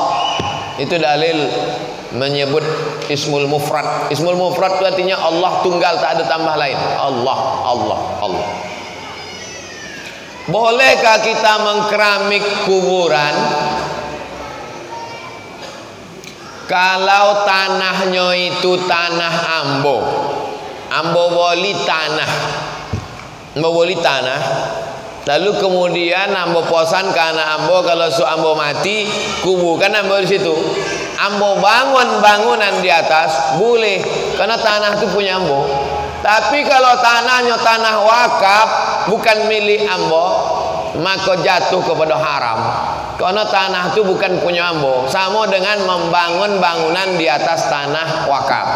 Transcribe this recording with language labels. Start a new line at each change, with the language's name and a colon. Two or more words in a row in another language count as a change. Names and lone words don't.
Indonesian: Itu dalil menyebut
Arabic: ismul mufrad. Ismul mufrad
Indonesian: itu artinya Allah tunggal, tak ada tambah lain. Allah Allah Allah. Bolehkah kita mengkeramik kuburan kalau tanahnya itu tanah ambo?
Minangkabau: Ambo boli tanah, lalu kemudian ambo posan karena ambo kalau su ambo mati kubukan ambo di situ.
Indonesian: Ambo bangun bangunan di atas boleh karena tanah itu punya ambo. Tapi kalau tanahnya tanah wakaf bukan milik ambo, maka jatuh kepada haram. Karena tanah itu bukan punya ambo, sama dengan membangun bangunan di atas tanah wakaf.